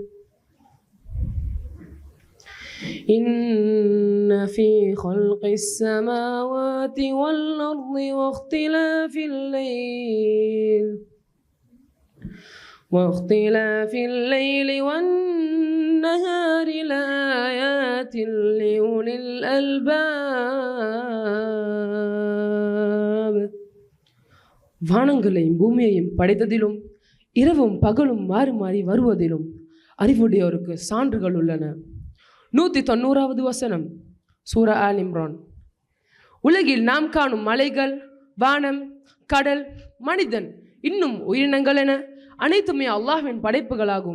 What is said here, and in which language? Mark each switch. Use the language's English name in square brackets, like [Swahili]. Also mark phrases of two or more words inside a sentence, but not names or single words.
[Arabic] إن في خلق السماوات والأرض واختلاف الليل والنهار لآيات لأولي الألباب. [Tamil] வானங்களையும் பூமியையும் படைத்ததிலும் இரவும் பகலும் மாறி மாறி வருவதிலும் அறிவுடையோருக்கு சான்றுகள் உள்ளன. 190வது வசனம், சூரா ஆல் இம்ரான். உலகில் நாம் காணும் மலைகள், வானம், கடல், மனிதன், இன்னும் உயிரினங்கள் என அனைத்துமே அல்லாஹ்வின் படைப்புகளாகும்.